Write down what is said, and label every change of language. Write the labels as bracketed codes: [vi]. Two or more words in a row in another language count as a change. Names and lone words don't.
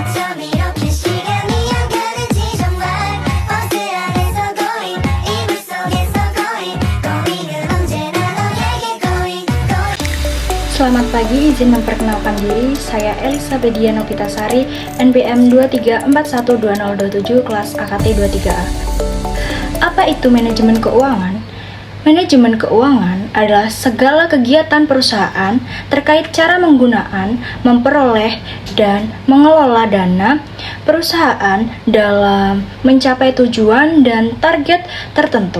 [ko] 밤 이렇게 시간이 안 가는지 정말 버스 안에서 going 이불 속에서 going going은 언제나 너에게 going going. [id] Selamat pagi, izin memperkenalkan diri. Saya Elisa Bedia Novitasari, NPM 23412027, kelas AKT 23A. Apa itu manajemen keuangan? Manajemen keuangan adalah segala kegiatan perusahaan terkait cara menggunakan, memperoleh, dan mengelola dana perusahaan dalam mencapai tujuan dan target tertentu.